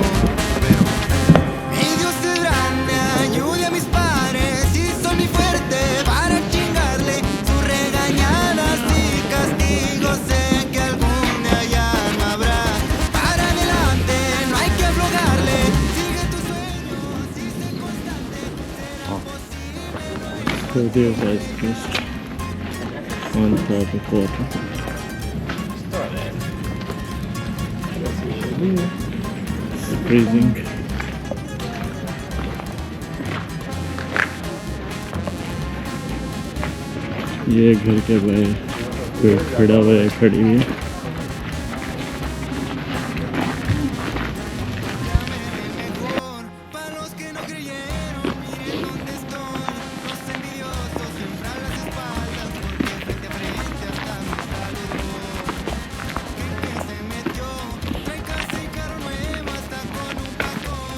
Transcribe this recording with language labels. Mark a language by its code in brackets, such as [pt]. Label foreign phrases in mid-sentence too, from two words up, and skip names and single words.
[es] Pero mi Dios es grande, ayude a mis padres y soy muy fuerte para chingarle sus regañadas y castigos. Sé que algún día ya no habrá. Para adelante, no hay que aflojarle. Sigue tu sueño, si sé constante. Será posible. [en] So there's ice crust on top of water. It's freezing. [hi] ये घर के बाहर कोई खड़ा हुआ है, खड़ी हुई है। [es] Para los que no creyeron, miren dónde estoy. Los envidiosos siempre a las espaldas, porque frente a frente hasta me saludó. Que se metió, trae casa y carro nuevo, hasta con un pacón.